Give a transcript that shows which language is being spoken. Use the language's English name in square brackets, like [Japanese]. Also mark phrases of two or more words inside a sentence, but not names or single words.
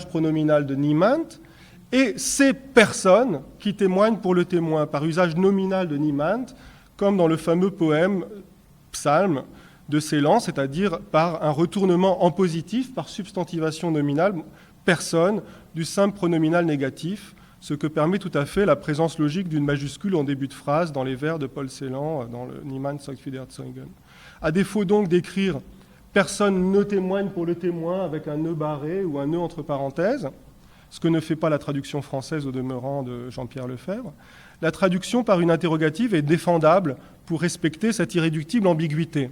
[French] pronominal de niemand, et ces personnes qui témoignent pour le témoin, par usage nominal de niemand, comme dans le fameux poème Psalm de Celan, c'est-à-dire par un retournement en positif, par substantivation nominale, personne, du simple pronominal négatif, ce que permet tout à fait la présence logique d'une majuscule en début de phrase dans les vers de Paul Celan, dans le [German] Niemand zeugt für den Zeugen. [French] À défaut donc d'écrire « personne ne témoigne pour le témoin » avec un nœud barré ou un nœud entre parenthèses, ce que ne fait pas la traduction française au demeurant de Jean-Pierre Lefebvre, la traduction par une interrogative est défendable pour respecter cette irréductible ambiguïté.